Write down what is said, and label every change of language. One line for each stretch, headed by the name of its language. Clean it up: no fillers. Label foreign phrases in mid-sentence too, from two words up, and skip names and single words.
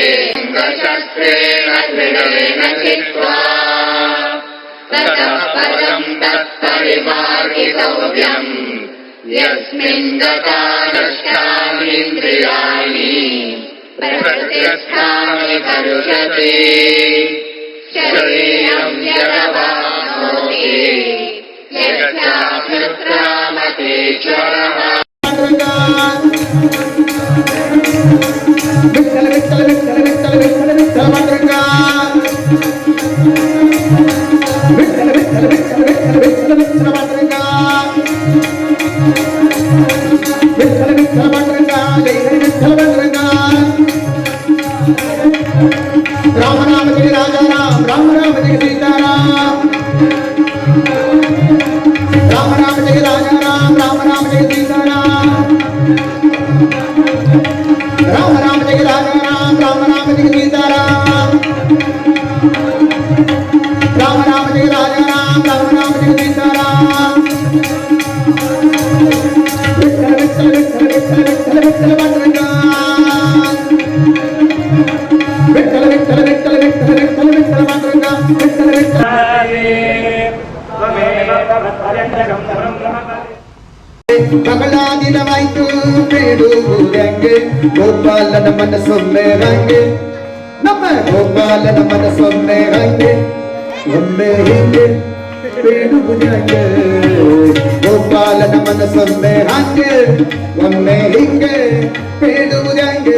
Sanskrit: शस्त्रेण दृढेन चित्वा ततः पदम् तत्परिमार्गितव्यम् यस्मिन् गता नष्टानीन्द्रियाणि प्रतिष्ठानि करुषते शरीरम् यदवाप्नोति यच्चाप्युत्क्रामतीश्वरः।
Marathi: विठ्ठल विठ्ठल विठ्ठल विठ्ठल विठ्ठल विठ्ठल मातृका, विठ्ठल विठ्ठल विठ्ठल विठ्ठल विठ्ठल विठ्ठल मातृका, विठ्ठल विठ्ठल मातृका, जय हरी विठ्ठल मातृका। राम राम जय राजा राम, राम राम जय सीताराम, राम राम जय राजा राम, राम राम जय सीताराम, राम राम जय राजा राम, राम राम जय सीताराम, राम राम जय राजा राम, राम राम जय सीताराम। विठ्ठल विठ्ठल विठ्ठल विठ्ठल विठ्ठल विठ्ठल मातृका, विठ्ठल विठ्ठल विठ्ठल विठ्ठल विठ्ठल विठ्ठल मातृका, विठ्ठल विठ्ठल।
Kannada: ಮಗಳಾದಿನವಾಯ್ತು ಬೇಡುವುದಂಗೆ ಗೋಪಾಲನ ಮನಸ್ಸೊಮ್ಮೆ ರಂಗೆ, ನಮ್ಮ ಗೋಪಾಲನ ಮನಸ್ಸೊಮ್ಮೆ ರಂಗೆ, ಒಮ್ಮೆ ಹಿಂಗೆ ಬೇಡುವುದಂಗೆ ಗೋಪಾಲನ ಮನಸ್ಸೊಮ್ಮೆ ಹಂಗೆ, ಒಮ್ಮೆ ಹಿಂಗೆ ಬೇಡುವುದಂಗೆ.